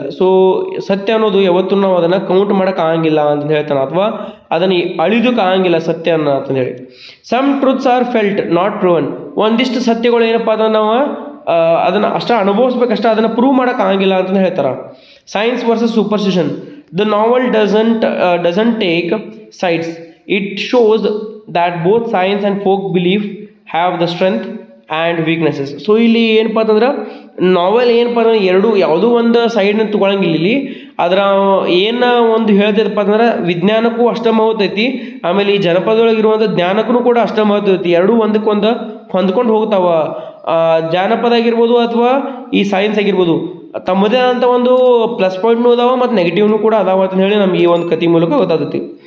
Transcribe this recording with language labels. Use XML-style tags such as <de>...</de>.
<kn>So ಸತ್ಯ ಅನ್ನೋದು ಯಾವತ್ತೂ ನಾವು ಅದನ್ನು ಕೌಂಟ್ ಮಾಡೋಕೆ ಆಗಂಗಿಲ್ಲ ಅಂತ ಹೇಳ್ತಾನೆ, ಅಥವಾ ಅದನ್ನು ಅಳಿದಕ್ಕೆ ಆಗಂಗಿಲ್ಲ ಸತ್ಯ ಅಂತಂದೇಳಿ.</kn> <en>Some truths are felt not proven.</en> <kn>ಒಂದಿಷ್ಟು ಸತ್ಯಗಳು ಏನಪ್ಪ ಅಂದ್ರೆ ನಾವು ಅದನ್ನು ಅಷ್ಟೇ ಅನುಭವಿಸ್ಬೇಕಷ್ಟೇ, ಅದನ್ನು ಪ್ರೂವ್ ಮಾಡೋಕೆ ಆಗಂಗಿಲ್ಲ ಅಂತ ಹೇಳ್ತಾರೆ.</kn> <en>Science versus superstition. The novel doesn't take sides. It shows that both science and folk belief have the strength and weaknesses.</en> <kn>So ಇಲ್ಲಿ ಏನಪ್ಪ ಅಂತಂದ್ರೆ ನಾವೆಲ್ ಏನಪ್ಪ ಅಂದ್ರೆ ಯಾವುದೂ ಒಂದು ಸೈಡ್ನ ತೊಗೊಳಂಗಿಲ್ಲ. ಇಲ್ಲಿ ಅದರ ಏನು ಒಂದು ಹೇಳ್ತೈತಪ್ಪ ಅಂತಂದ್ರೆ ವಿಜ್ಞಾನಕ್ಕೂ ಅಷ್ಟೇ ಮಹತ್ವೈತಿ, ಆಮೇಲೆ ಈ ಜನಪದೊಳಗಿರುವಂಥ ಜ್ಞಾನಕ್ಕೂ ಕೂಡ ಅಷ್ಟೇ ಮಹತ್ವೈತಿ. ಎರಡೂ ಒಂದಕ್ಕೊಂದು ಹೊಂದ್ಕೊಂಡು ಹೋಗ್ತಾವ. ಜಾನಪದ ಆಗಿರ್ಬೋದು ಅಥವಾ ಈ ಸೈನ್ಸ್ ಆಗಿರ್ಬೋದು ತಮ್ಮದೇ ಆದಂಥ ಒಂದು ಪ್ಲಸ್ ಪಾಯಿಂಟ್ನೂ ಅದಾವ ಮತ್ತು ನೆಗೆಟಿವ್ನೂ ಕೂಡ ಅದಾವ ಅಂತ ಹೇಳಿ ನಮ್ಗೆ ಈ ಒಂದು ಕಥೆ ಮೂಲಕ ಗೊತ್ತಾಗ್ತೈತಿ.</kn>